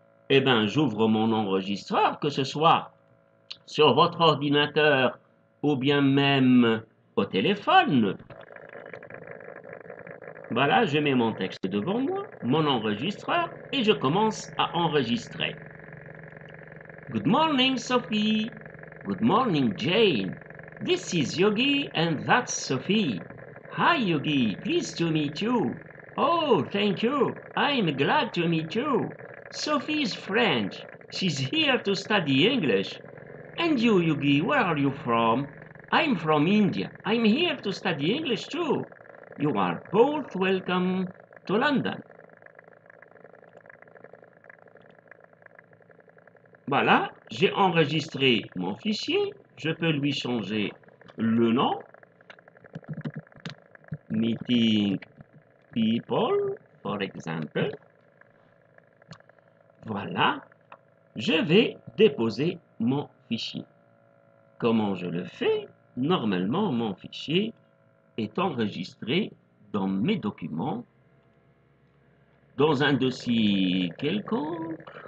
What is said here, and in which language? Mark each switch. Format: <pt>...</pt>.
<fr>Eh bien, j'ouvre mon enregistreur, que ce soit sur votre ordinateur ou bien même au téléphone. Voilà, je mets mon texte devant moi, mon enregistreur, et je commence à enregistrer.</fr> <en>Good morning, Sophie. Good morning, Jane. This is Yogi and that's Sophie. Hi, Yogi. Pleased to meet you. Oh, thank you. I'm glad to meet you. Sophie is French. She's here to study English. And you, Yogi, where are you from? I'm from India. I'm here to study English too. You are both welcome to London.</en> <fr>Voilà, j'ai enregistré mon fichier. Je peux lui changer le nom.</fr> <en>Meeting people, for example.</en> <fr>Voilà, je vais déposer mon fichier. Comment je le fais? Normalement, mon fichier est enregistré dans mes documents, dans un dossier quelconque.</fr>